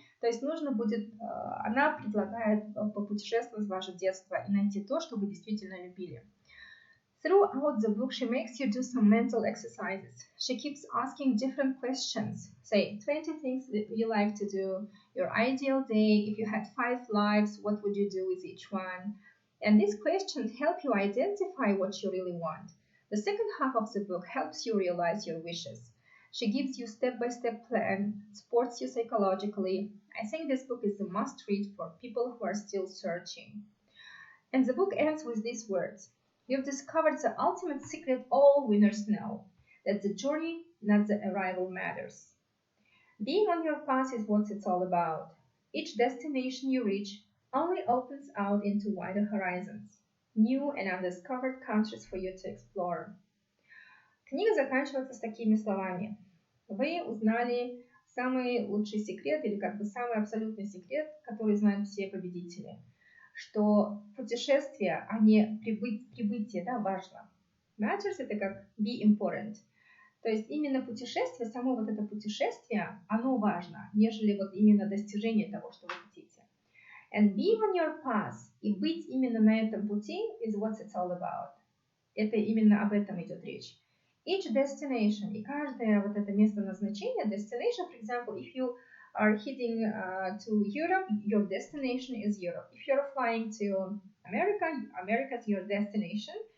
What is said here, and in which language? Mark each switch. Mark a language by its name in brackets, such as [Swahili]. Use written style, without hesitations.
[Russian] То есть нужно будет, она предлагает попутешествовать в ваше детство и найти то, что вы действительно любили. [English] Throughout the book, she makes you do some mental exercises. She keeps asking different questions. Say 20 things that you like to do, your ideal day, if you had 5 lives, what would you do with each one? And these questions help you identify what you really want. The second half of the book helps you realize your wishes. She gives you step-by-step plan, supports you psychologically. I think this book is a must-read for people who are still searching. And the book ends with these words. You've discovered the ultimate secret all winners know, that the journey, not the arrival, matters. Being on your path is what it's all about. Each destination you reach only opens out into wider horizons, new and undiscovered countries for you to explore. [Russian] Книга заканчивается с такими словами. Вы узнали самый лучший секрет, или как бы самый абсолютный секрет, который знают все победители, что путешествие, а не прибытие, да, важно. [English] Matters — [Russian] это как [English] be important. [Russian] То есть именно путешествие, само вот это путешествие, оно важно, нежели вот именно достижение того, что вы хотите. [English] And being on your path, [Russian] и быть именно на этом пути [English] is what it's all about. [Russian] Это именно об этом идет речь. [English] Each destination, [Russian] и каждое вот это место назначения, [English] destination, for example, if you are heading to Europe, your destination is Europe. If you're flying to America, America is your destination.